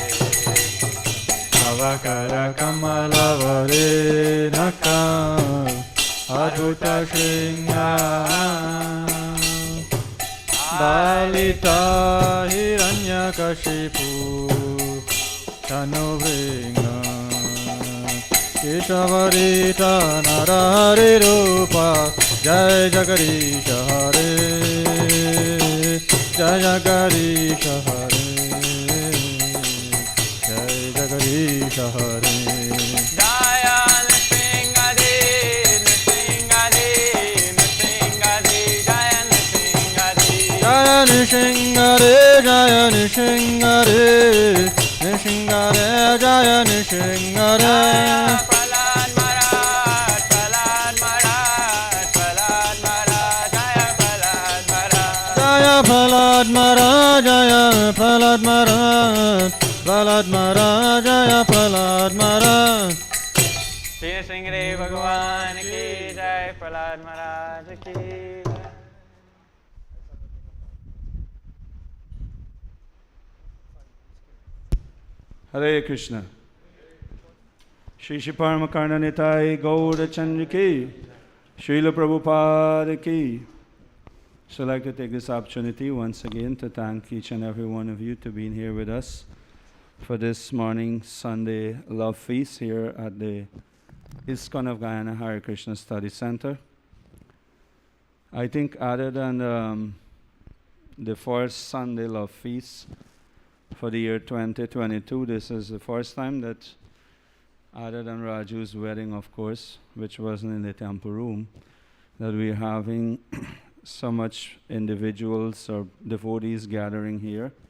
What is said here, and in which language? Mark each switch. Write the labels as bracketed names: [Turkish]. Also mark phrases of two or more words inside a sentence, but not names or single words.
[Sanskrit] तव करकमलवरे नका अद्भुतसिंहं ललिता हिरण्यकशिपु तनुभृङ्गा केशवरिता नरहरिरूप जय जगदीश हरे जय जगदीश हरे जय जगदीश हरे नृसिंहरे जय नृसिंहरे नृसिंहरे जय नृसिंहरे प्रहलाद महाराज प्रहलाद महाराज प्रहलाद महाराज जय प्रहलाद महाराज जय प्रहलाद महाराज प्रहलाद महाराज जय प्रहलाद महाराज [Hindi] श्री सिंहदेव भगवान की जय प्रहलाद महाराज की जय। [English] Hare Krishna. Shri Shri Paramakarna Nitai Gaura Chandra ki, Srila Prabhupada ki. So I'd like to take this opportunity once again to thank each and every one of you to being here with us for this morning Sunday Love Feast here at the ISKCON of Guyana Hare Krishna Study Center. I think other than the first Sunday Love Feast for the year 2022, this is the first time that, other than Raju's wedding, of course, which wasn't in the temple room, that we're having so much individuals or devotees gathering here.